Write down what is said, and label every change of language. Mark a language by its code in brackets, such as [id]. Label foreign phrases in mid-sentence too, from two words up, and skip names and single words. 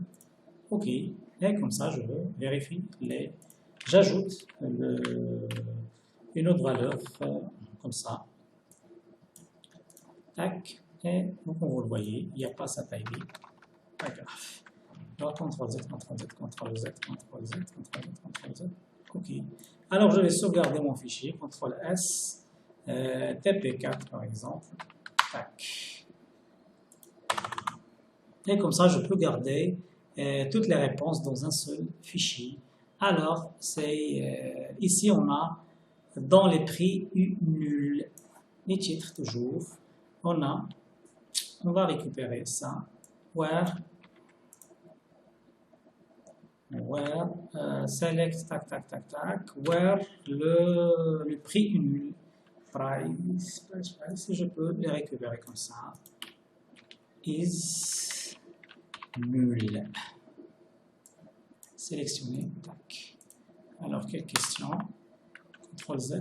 [fr] OK. Et comme ça, je vérifie j'ajoute une autre valeur comme ça. Tac. Et donc, comme vous le voyez, il n'y a pas cette ID. Pas grave. Alors, CTRL-Z, CTRL-Z, CTRL-Z, CTRL-Z, CTRL-Z, CTRL-Z. OK. Alors, je vais sauvegarder mon fichier. CTRL-S. TP4 par exemple. Tac. Et comme ça, je peux garder toutes les réponses dans un seul fichier. Alors, ici, on a dans les prix nul, les titres toujours, on va récupérer ça. [en] Where select, [fr] tac, tac, tac, tac, where le prix nul. Price, si je peux les récupérer comme ça, [en] is nul. [fr] Sélectionner, tac. Alors, quelle question? CTRL-Z.